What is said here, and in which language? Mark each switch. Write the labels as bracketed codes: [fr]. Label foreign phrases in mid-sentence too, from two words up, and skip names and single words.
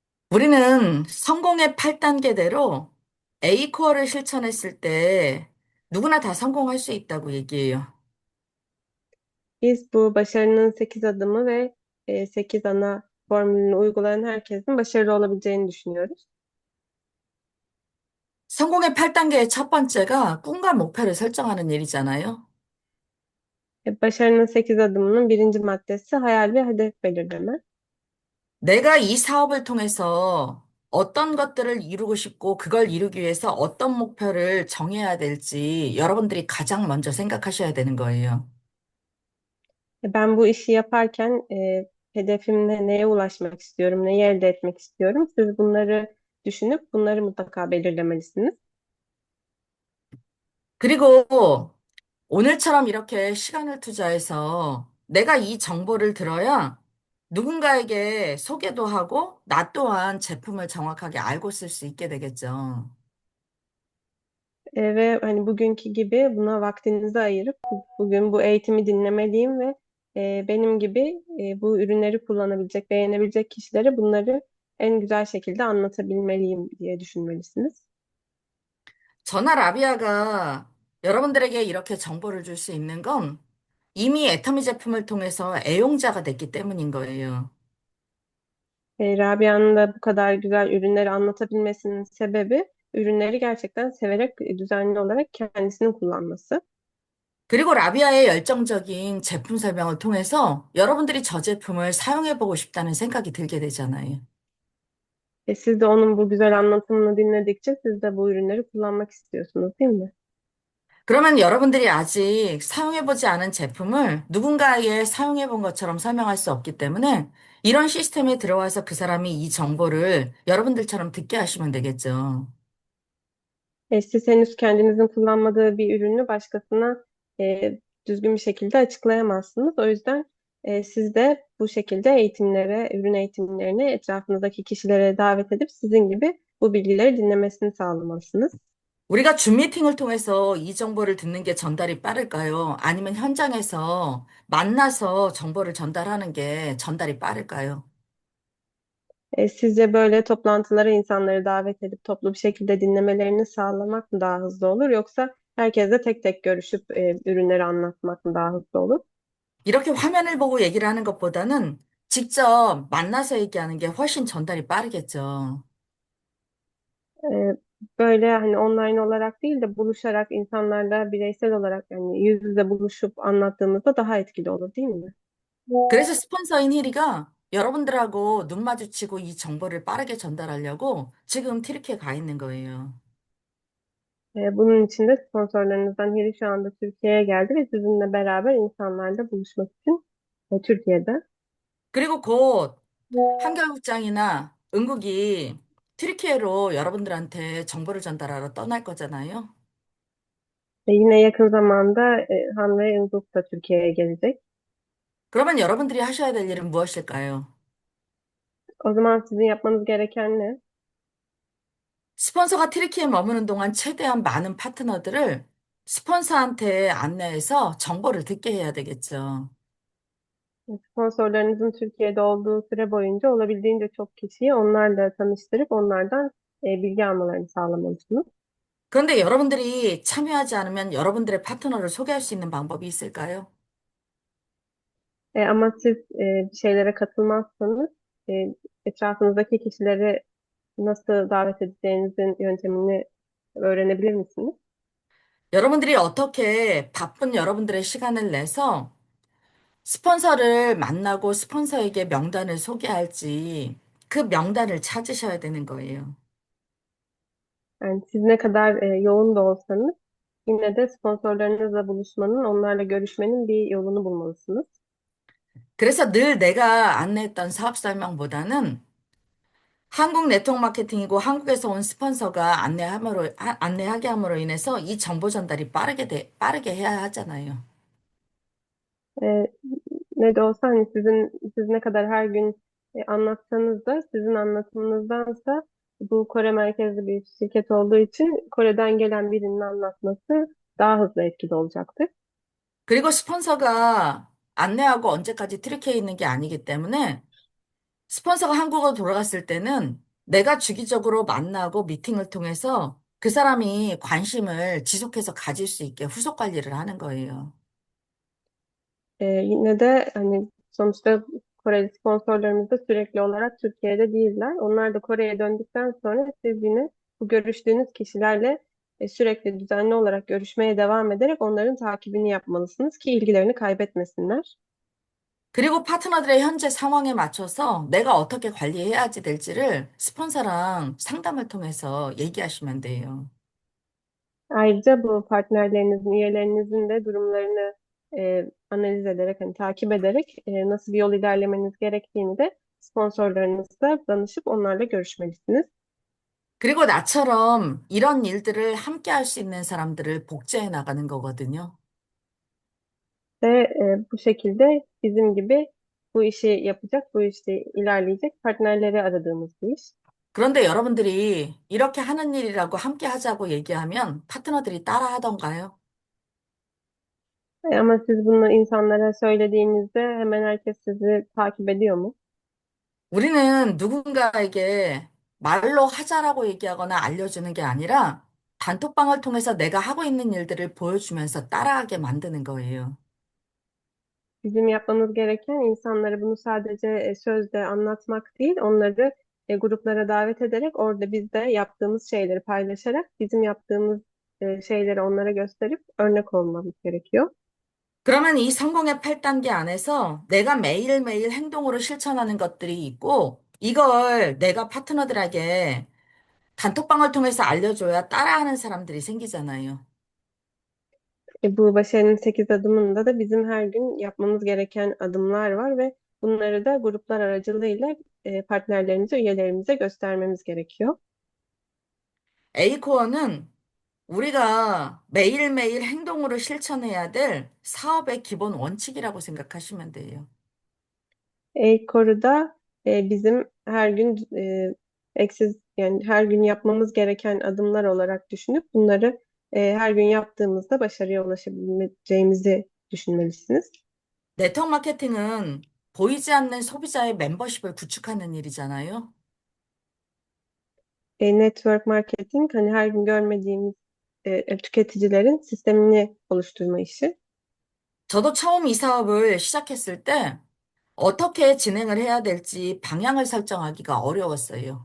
[ko] 우리는 성공의 8단계대로 A코어를 실천했을 때 누구나 다 성공할 수 있다고 얘기해요. [tr] Biz bu başarının 8 adımı ve 8 ana formülünü uygulayan herkesin başarılı olabileceğini düşünüyoruz. [ko] 성공의 8단계의 첫 번째가 꿈과 목표를 설정하는 일이잖아요. [tr] Başarının 8 adımının birinci maddesi hayal ve hedef belirleme. [ko] 내가 이 사업을 통해서 어떤 것들을 이루고 싶고 그걸 이루기 위해서 어떤 목표를 정해야 될지 여러분들이 가장 먼저 생각하셔야 되는 거예요. [tr] Ben bu işi yaparken hedefimle neye ulaşmak istiyorum, neyi elde etmek istiyorum. Siz bunları düşünüp bunları mutlaka belirlemelisiniz. [ko] 그리고 오늘처럼 이렇게 시간을 투자해서 내가 이 정보를 들어야 누군가에게 소개도 하고 나 또한 제품을 정확하게 알고 쓸 수 있게 되겠죠. [tr] Ve hani bugünkü gibi buna vaktinizi ayırıp bugün bu eğitimi dinlemeliyim ve benim gibi bu ürünleri kullanabilecek, beğenebilecek kişilere bunları en güzel şekilde anlatabilmeliyim diye düşünmelisiniz. [ko] 전화 라비아가 여러분들에게 이렇게 정보를 줄 수 있는 건 이미 애터미 제품을 통해서 애용자가 됐기 때문인 거예요. [tr] Rabia'nın da bu kadar güzel ürünleri anlatabilmesinin sebebi ürünleri gerçekten severek düzenli olarak kendisinin kullanması. [ko] 그리고 라비아의 열정적인 제품 설명을 통해서 여러분들이 저 제품을 사용해 보고 싶다는 생각이 들게 되잖아요. [tr] Siz de onun bu güzel anlatımını dinledikçe siz de bu ürünleri kullanmak istiyorsunuz, değil mi? [ko] 그러면 여러분들이 아직 사용해보지 않은 제품을 누군가에게 사용해본 것처럼 설명할 수 없기 때문에 이런 시스템에 들어와서 그 사람이 이 정보를 여러분들처럼 듣게 하시면 되겠죠. [tr] Siz henüz kendinizin kullanmadığı bir ürünü başkasına düzgün bir şekilde açıklayamazsınız. O yüzden siz de bu şekilde eğitimlere, ürün eğitimlerine etrafınızdaki kişilere davet edip sizin gibi bu bilgileri dinlemesini sağlamalısınız. [ko] 우리가 줌 미팅을 통해서 이 정보를 듣는 게 전달이 빠를까요? 아니면 현장에서 만나서 정보를 전달하는 게 전달이 빠를까요? [tr] Sizce böyle toplantılara insanları davet edip toplu bir şekilde dinlemelerini sağlamak mı daha hızlı olur, yoksa herkesle tek tek görüşüp ürünleri anlatmak mı daha hızlı olur? [ko] 이렇게 화면을 보고 얘기를 하는 것보다는 직접 만나서 얘기하는 게 훨씬 전달이 빠르겠죠. [tr] Ee, Böyle hani online olarak değil de buluşarak insanlarla bireysel olarak yani yüz yüze buluşup anlattığımızda daha etkili olur, değil mi? [ko] 그래서 스폰서인 혜리가 여러분들하고 눈 마주치고 이 정보를 빠르게 전달하려고 지금 튀르키예 가 있는 거예요. [tr] Bunun için de sponsorlarınızdan biri şu anda Türkiye'ye geldi ve sizinle beraber insanlarla buluşmak için Türkiye'de. [ko] 그리고 곧 한국장이나 응국이 튀르키예로 여러분들한테 정보를 전달하러 떠날 거잖아요. [tr] Yine yakın zamanda Han ve Ilguk da Türkiye'ye gelecek. [ko] 그러면 여러분들이 하셔야 될 일은 무엇일까요? [tr] O zaman sizin yapmanız gereken ne? [ko] 스폰서가 튀르키예에 머무는 동안 최대한 많은 파트너들을 스폰서한테 안내해서 정보를 듣게 해야 되겠죠. [tr] Sponsorlarınızın Türkiye'de olduğu süre boyunca olabildiğince çok kişiyi onlarla tanıştırıp onlardan bilgi almalarını sağlamalısınız. [ko] 그런데 여러분들이 참여하지 않으면 여러분들의 파트너를 소개할 수 있는 방법이 있을까요? [tr] Ama siz bir şeylere katılmazsanız e, etrafınızdaki kişileri nasıl davet edeceğinizin yöntemini öğrenebilir misiniz? [ko] 여러분들이 어떻게 바쁜 여러분들의 시간을 내서 스폰서를 만나고 스폰서에게 명단을 소개할지 그 명단을 찾으셔야 되는 거예요. [tr] Yani siz ne kadar yoğun da olsanız yine de sponsorlarınızla buluşmanın, onlarla görüşmenin bir yolunu bulmalısınız. [ko] 그래서 늘 내가 안내했던 사업 설명보다는 한국 네트워크 마케팅이고 한국에서 온 스폰서가 안내하게 함으로 인해서 이 정보 전달이 빠르게 해야 하잖아요. [tr] E, Ne de olsa hani siz ne kadar her gün anlatsanız da sizin anlatımınızdansa bu Kore merkezli bir şirket olduğu için Kore'den gelen birinin anlatması daha hızlı etkili olacaktır. [ko] 그리고 스폰서가 안내하고 언제까지 트리키에 있는 게 아니기 때문에 스폰서가 한국으로 돌아갔을 때는 내가 주기적으로 만나고 미팅을 통해서 그 사람이 관심을 지속해서 가질 수 있게 후속 관리를 하는 거예요. [tr] Yine de hani sonuçta Koreli sponsorlarımız da sürekli olarak Türkiye'de değiller. Onlar da Kore'ye döndükten sonra siz yine bu görüştüğünüz kişilerle sürekli düzenli olarak görüşmeye devam ederek onların takibini yapmalısınız ki ilgilerini kaybetmesinler. [ko] 그리고 파트너들의 현재 상황에 맞춰서 내가 어떻게 관리해야지 될지를 스폰서랑 상담을 통해서 얘기하시면 돼요. [tr] Ayrıca bu partnerlerinizin, üyelerinizin de durumlarını analiz ederek, hani takip ederek nasıl bir yol ilerlemeniz gerektiğini de sponsorlarınızla danışıp onlarla görüşmelisiniz. [ko] 그리고 나처럼 이런 일들을 함께 할 수 있는 사람들을 복제해 나가는 거거든요. [tr] Ve bu şekilde bizim gibi bu işi yapacak, bu işte ilerleyecek partnerleri aradığımız bir iş. [ko] 그런데 여러분들이 이렇게 하는 일이라고 함께 하자고 얘기하면 파트너들이 따라 하던가요? [tr] Ama siz bunu insanlara söylediğinizde hemen herkes sizi takip ediyor mu? [ko] 우리는 누군가에게 말로 하자라고 얘기하거나 알려주는 게 아니라 단톡방을 통해서 내가 하고 있는 일들을 보여주면서 따라하게 만드는 거예요. [tr] Bizim yapmamız gereken insanlara bunu sadece sözle anlatmak değil, onları gruplara davet ederek orada biz de yaptığımız şeyleri paylaşarak bizim yaptığımız şeyleri onlara gösterip örnek olmamız gerekiyor. [ko] 그러면 이 성공의 8단계 안에서 내가 매일매일 행동으로 실천하는 것들이 있고, 이걸 내가 파트너들에게 단톡방을 통해서 알려줘야 따라하는 사람들이 생기잖아요. [tr] Bu başarının 8 adımında da bizim her gün yapmamız gereken adımlar var ve bunları da gruplar aracılığıyla partnerlerimize, üyelerimize göstermemiz gerekiyor. [ko] A코어는 우리가 매일매일 행동으로 실천해야 될 사업의 기본 원칙이라고 생각하시면 돼요. [tr] E-Koru'da bizim her gün yani her gün yapmamız gereken adımlar olarak düşünüp bunları her gün yaptığımızda başarıya ulaşabileceğimizi düşünmelisiniz. [ko] 네트워크 마케팅은 보이지 않는 소비자의 멤버십을 구축하는 일이잖아요. [en] Network marketing [tr] hani her gün görmediğimiz tüketicilerin sistemini oluşturma işi. [ko] 저도 처음 이 사업을 시작했을 때 어떻게 진행을 해야 될지 방향을 설정하기가 어려웠어요.